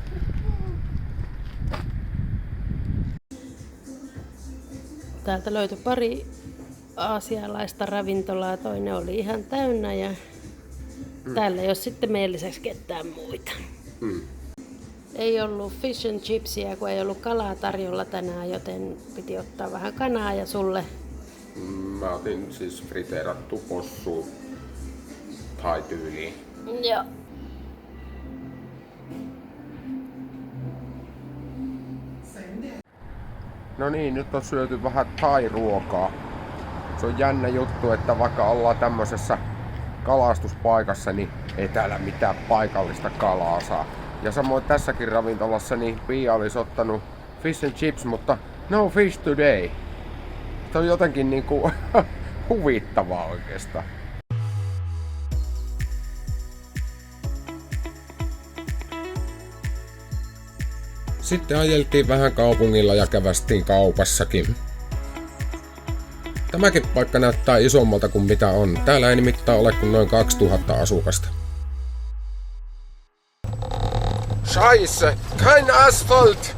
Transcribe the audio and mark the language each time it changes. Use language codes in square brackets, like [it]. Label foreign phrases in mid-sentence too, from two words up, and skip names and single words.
[fi] Täältä löytyi pari aasialaista ravintolaa, toinen oli ihan täynnä ja täällä ei ole sitten meidän lisäksi ketään muita. Ei ollut [en] fish and chipsia, [fi] kun ei ollut kalaa tarjolla tänään, joten piti ottaa vähän kanaa ja sulle. Mä otin siis friteerattu possu thai-tyyliin. Joo. No niin, nyt on syöty vähän thai-ruokaa. Se on jännä juttu, että vaikka ollaan tämmöisessä kalastuspaikassa, niin ei täällä mitään paikallista kalaa saa. Ja samoin tässäkin ravintolassa niin Pia olisi ottanut [en] fish and chips, [fi] mutta [en] no fish today. [fi] Se on jotenkin niinku huvittavaa oikeastaan. Sitten ajeltiin vähän kaupungilla ja kävästiin kaupassakin. Tämäkin paikka näyttää isommalta kuin mitä on. Täällä ei nimittäin ole kuin noin 2000 asukasta. [de] Scheiße, kein Asphalt!